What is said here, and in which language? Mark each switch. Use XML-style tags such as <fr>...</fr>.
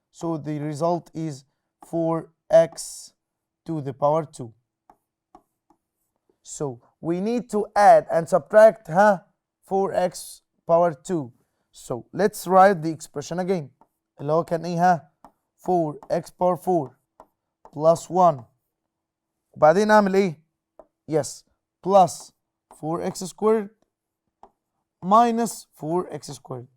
<en>So the result is 4x to the power 2. So we need to add and subtract 4x power 2. So let's write the expression again.</en> <ar>اللي هو كان ايه 4x power 4 plus 1. وبعدين اعمل ايه؟</ar> <en>yes plus 4x squared minus 4x squared.</en>